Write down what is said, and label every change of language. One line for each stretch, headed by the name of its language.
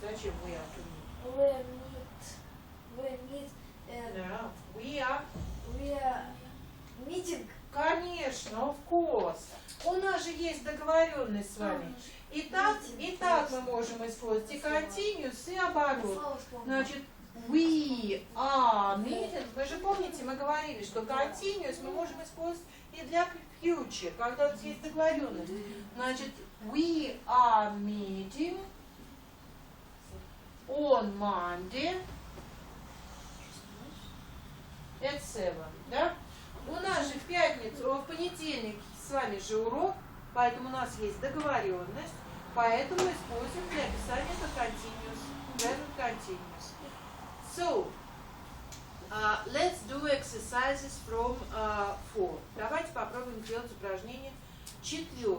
Russian: Нет, зачем
English: we are to meet? We meet. No. We are. We are meeting.
Russian: Конечно,
English: of course.
Russian: У нас же есть договоренность с вами. Итак мы можем использовать и continuous, и оборот. Значит,
English: we are meeting.
Russian: Вы же помните, мы говорили, что continuous мы можем использовать и для future, когда у нас есть договоренность. Значит,
English: we are meeting on Monday at 7.
Russian: Да? У нас же в понедельник с вами же урок, поэтому у нас есть договоренность, поэтому используем для описания это continuous, present continuous.
English: So, let's do exercises from 4.
Russian: Давайте попробуем сделать упражнение 4.